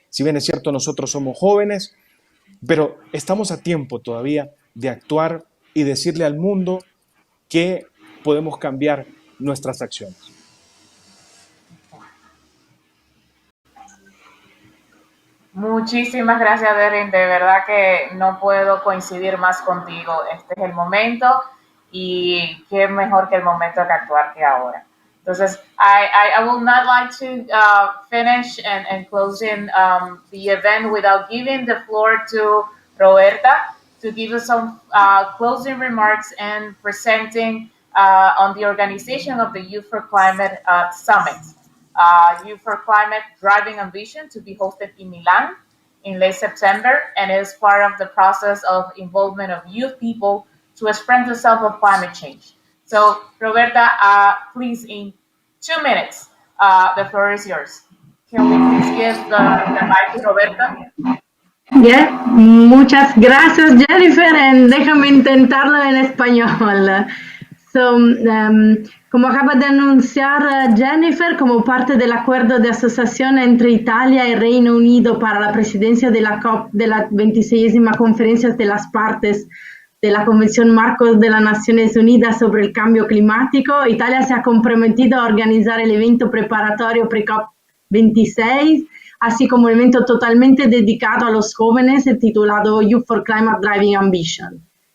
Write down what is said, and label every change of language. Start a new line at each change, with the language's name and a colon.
Spanish: Si bien es cierto, nosotros somos jóvenes, pero estamos a tiempo todavía de actuar y decirle al mundo que podemos cambiar nuestras acciones. Muchísimas gracias, Derin. De verdad que no puedo coincidir más contigo. Este es el momento y qué mejor que el momento de actuar que ahora.
English: Entonces, I would not like to finish and closing the event without giving the floor to Roberta to give us some closing remarks and presenting on the organization of the Youth for Climate Summit. Youth for Climate Driving Ambition to be hosted in Milan in late September, and is part of the process of involvement of youth people to express themselves of climate change. So, Roberta, please, in 2 minutes, the floor is yours. Can we please give the mic to Roberta? Yeah.
Spanish: Muchas gracias, Jennifer, and déjame intentarlo en español. So, como acaba de anunciar Jennifer, como parte del acuerdo de asociación entre Italia y Reino Unido para la presidencia de la COP, de la 26ª Conferencia de las Partes de la Convención Marco de las Naciones Unidas sobre el Cambio Climático, Italia se ha comprometido a organizar el evento preparatorio pre-COP 26, así como un evento totalmente dedicado a los jóvenes titulado Youth for Climate Driving Ambition.